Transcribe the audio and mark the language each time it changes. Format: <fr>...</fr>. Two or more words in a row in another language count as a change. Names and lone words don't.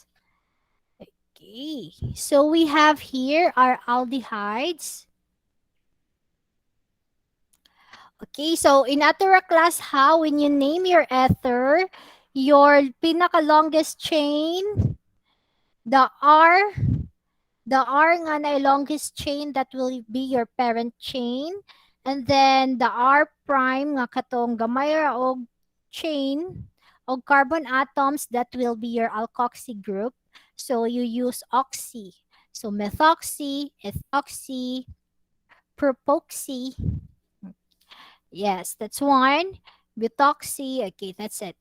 <en>Okay, so we have here our aldehydes. Okay, so in Atura class, how when you name your ether, your pinaka-longest chain, the R, the R</en> <ceb>nga na</ceb> <en>longest chain, that will be your parent chain. And then the R prime</en> <ceb>nga katong gamay ra og</ceb> <en>chain of carbon atoms, that will be your alkoxy group. So you use oxy. So methoxy, ethoxy, propoxy. Yes, that's one. Butoxy. Okay, that's it.</en>